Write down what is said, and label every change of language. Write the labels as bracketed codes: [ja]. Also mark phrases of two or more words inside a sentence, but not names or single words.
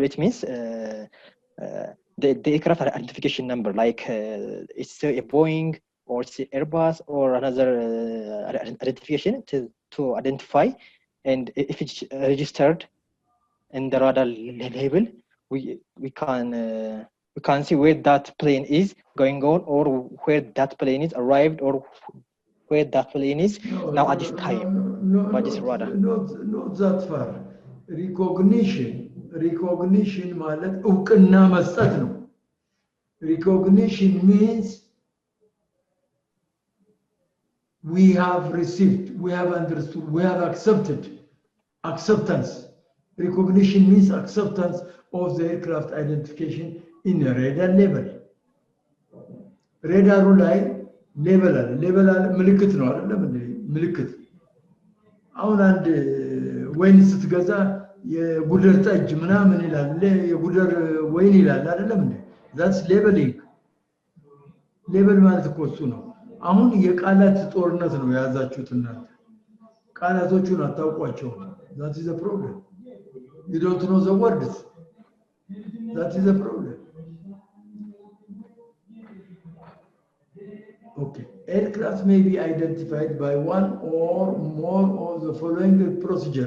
[en] It means the aircraft identification number, like it's a Boeing or it's Airbus or another identification to identify, and if it's registered in the radar label, we can see where that plane is going on, or where that plane is arrived, or where that plane is now at this time by this radar. not that far. Recognition [am] ማለት እውቅና መስጠት ነው። [en] Recognition means we have received, we have understood, we have accepted. Acceptance. Recognition means acceptance of the aircraft identification in a radar level. [am] ሬዳሩ ላይ ሌበል አለ ምልክት ነው አይደለም እንዴ? ምልክት አሁን አንድ ወይን ስትገዛ የጉደር ጠጅ ምናምን ይላል፣ የጉደር ወይን ይላል አይደለም እንዴ? [en] that's labeling። [am] ሌበል ማለት እኮ እሱ ነው። አሁን የቃላት ጦርነት ነው የያዛችሁት እናንተ። ቃላቶቹን አታውቋቸውም። [en] that is the problem. You don't know the words. That is the problem. Okay. Aircraft may be identified by one or more of the following procedures.